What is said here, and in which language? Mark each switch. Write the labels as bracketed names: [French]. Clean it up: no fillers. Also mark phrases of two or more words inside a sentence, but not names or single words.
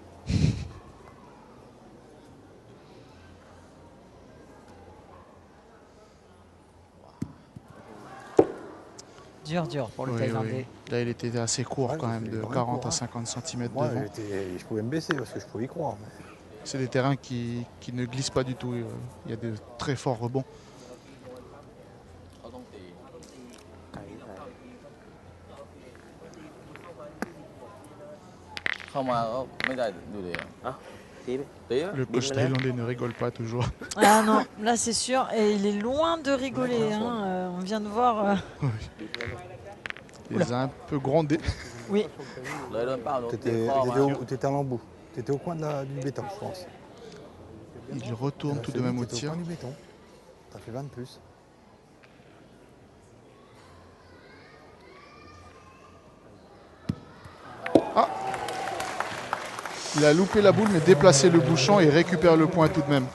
[French] Dur pour le Oui, Thaïlandais. oui. Là, il était assez court Ouais, quand même, j'ai de fait 40 court, à hein. 50 cm Moi, devant. je pouvais me baisser parce que je pouvais y croire. Mais... C'est des terrains qui ne glissent pas du tout. Il y a de très forts rebonds. [Thai] เข้ามาก็ไม่ได้ดูเลยอ่ะตีไปตีไป [French] Le coach thaïlandais ne rigole pas toujours. Ah non, là c'est sûr. Et il est loin de rigoler. Hein. On vient de voir. Il les a un peu grondés. Oui. [Thai] เลยโดนเป้าโดน [French] T'étais à l'embout. T'étais au coin du béton, je pense. Il retourne tout de même au T'étais tir. au coin du béton. T'as fait 20 de plus. Il a loupé la boule, mais déplacé le bouchon et récupère le point tout de même.